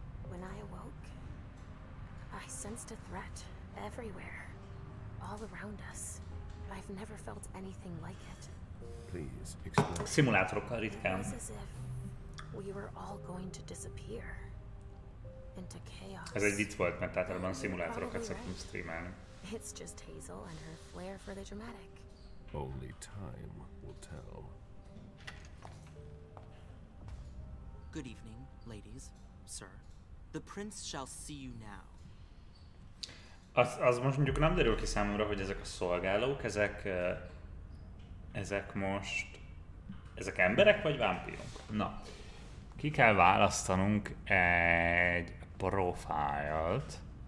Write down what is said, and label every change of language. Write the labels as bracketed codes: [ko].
[en] When I awoke, I sensed a threat everywhere, all around us. I've never felt anything like it. Please explain. [hu] Szimulátorokkal [en] It [hu] ritkán. [en] was as if we were all going to disappear into chaos. [hu] Ez egy vicc volt, mert általában a szimulátorokat szoktunk streamelni. [en] It's just Hazel and her flair for the dramatic. Only time will tell. Good evening, ladies, sir. The prince shall see you now. [hu] Az most mondjuk nem derül ki számomra, hogy ezek a szolgálók, ezek most... Ezek emberek vagy vámpírok? Na, ki kell választanunk egy profilt.